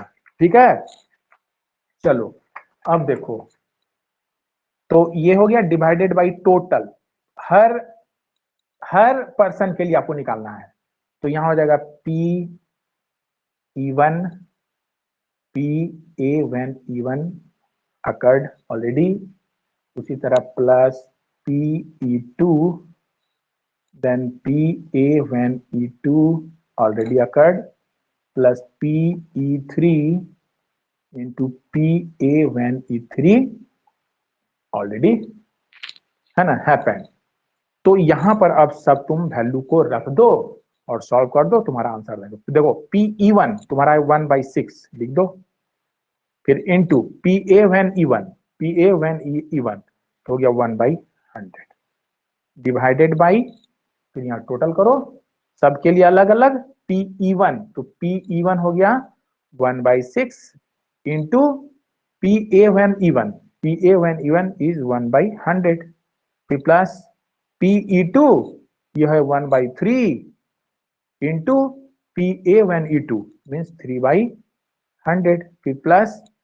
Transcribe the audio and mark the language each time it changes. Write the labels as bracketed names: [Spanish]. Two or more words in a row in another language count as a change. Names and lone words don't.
[Hindi] ठीक है, चलो अब देखो, तो ये हो गया [English] divided by total, [Hindi] हर हर पर्सन के लिए आपको निकालना है, तो यहां हो जाएगा [English] P1 PA when E1 occurred already, [Hindi] उसी तरह [English] प्लस PE2 then PA when E2 already occurred plus PE3 into PA when E3 already [Hindi] है ना [English] happened। [Hindi] तो यहां पर अब सब तुम वैल्यू को रख दो और सॉल्व कर दो, तुम्हारा आंसर लगेगा। तो देखो PE1 तुम्हारा 1/6 लिख दो, फिर इनटू [English] PA when E1 [Hindi] तो हो गया 1/100 [English] divided by, [Hindi] फिर यहाँ टोटल करो सबके लिए अलग अलग, PE1 तो PE1 हो गया 1/6 [English] into PA when E1 is 1/100, [Hindi] फिर प्लस PE2 यह है 1/3 इंटू [English] PA when E2 means 3/100, [Hindi] फिर प्लस